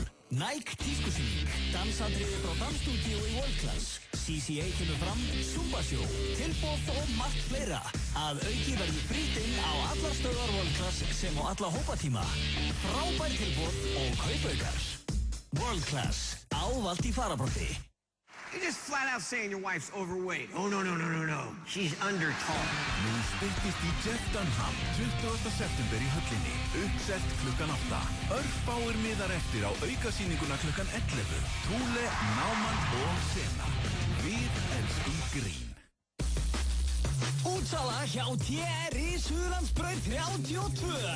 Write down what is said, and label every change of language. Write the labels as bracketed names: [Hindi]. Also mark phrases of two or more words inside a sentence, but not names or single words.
[Icelandic] Nike tískusýning, dansatriði frá dansstúdíu í World Class. CCA kemur fram, Zumba Show, tilboð og margt fleira. Að auki verður frítt inn á allar stöðar World Class sem á alla hópatíma. Frábær tilboð og kaupaukar. World Class, ávallt í farabrotti. [English] You're just flat out saying your wife's overweight. Oh, no. She's under tall. [Icelandic] Nú styttist í Jeff Dunham, 20. september í höllinni. Uppselt klukkan 8. Örfáir miðar eftir á aukasýninguna klukkan 11. Thule, Naumann og Sena. Við elskum grín. Útsala hjá TR í Suðurlandsbraut 32.